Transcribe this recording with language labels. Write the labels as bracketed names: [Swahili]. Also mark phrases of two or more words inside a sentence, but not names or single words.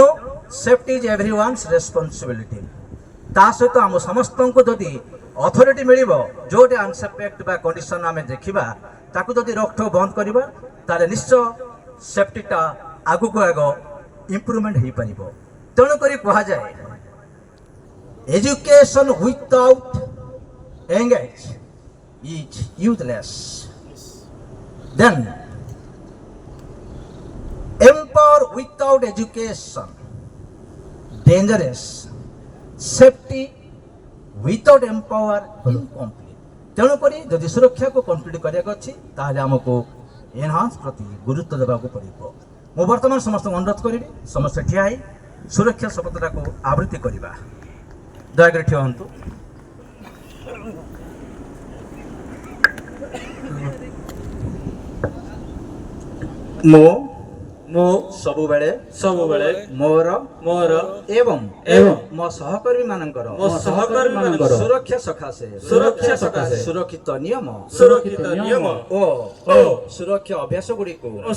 [English] safety is everyone's responsibility [Odia] ତା ସହିତ ଆମ ସମସ୍ତଙ୍କୁ ଯଦି ଅଥରିଟି ମିଳିବ ଯେଉଁଠି [English] unsafe act [Odia] ବା କଣ୍ଡିସନ୍ ଆମେ ଦେଖିବା ତାକୁ ଯଦି ରୋକଠୋକ ବନ୍ଦ କରିବା ତାହେଲେ ନିଶ୍ଚୟ ସେଫ୍ଟିଟା ଆଗକୁ ଆଗ ଇମ୍ପ୍ରୁଭମେଣ୍ଟ ହେଇପାରିବ ତେଣୁକରି କୁହାଯାଏ [English] education without engage is useless [Odia] then [English] empower without education dangerous safety without empower incomplete [Odia] ତେଣୁକରି ଯଦି ସୁରକ୍ଷାକୁ କମ୍ପ୍ଲିଟ୍ କରିବାକୁ ଅଛି ତାହେଲେ ଆମକୁ ଏନହାନ୍ସ ପ୍ରତି ଗୁରୁତ୍ୱ ଦେବାକୁ ପଡ଼ିବ ମୁଁ ବର୍ତ୍ତମାନ ସମସ୍ତଙ୍କୁ ଅନୁରୋଧ କରିବି ସମସ୍ତେ ଠିଆ ହେଇ ସୁରକ୍ଷା ଶପଥଟାକୁ ଆବୃତ୍ତି କରିବା ଦୟାକରି ଠିଆ ହୁଅନ୍ତୁ ମୁଁ ସବୁବେଳେ ମୋର ଏବଂ ମୋ ସହକର୍ମୀ ମାନଙ୍କର ସୁରକ୍ଷା ସକାଶେ ସୁରକ୍ଷିତ ନିୟମ ଓ ସୁରକ୍ଷା ଅଭ୍ୟାସ ଗୁଡ଼ିକୁ